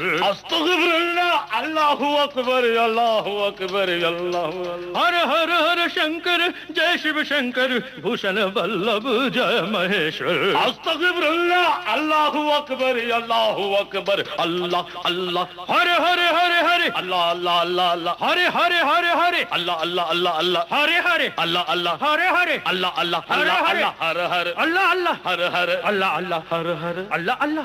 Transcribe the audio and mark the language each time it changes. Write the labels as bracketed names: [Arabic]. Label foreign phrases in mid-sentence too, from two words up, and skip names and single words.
[Arabic] أستغفر الله الله أكبر الله أكبر الله أكبر. [Hindi] हर हर हर शंकर जय शिव शंकर, भूषण वल्लभ जय महेश्वर। [Arabic] أستغفر الله الله أكبر الله أكبر الله الله. [Hindi] हरे हरे हरे हरे अल्लाह अल्लाह अल्लाह अल्लाह। हरे हरे हरे हरे अल्लाह अल्लाह अल्लाह अल्लाह। हरे हरे अल्लाह अल्लाह। हरे हरे अल्लाह अल्लाह अल्लाह अल्लाह। हर हर अल्लाह अल्लाह। हर हर अल्लाह अल्लाह। हर हर अल्लाह अल्लाह।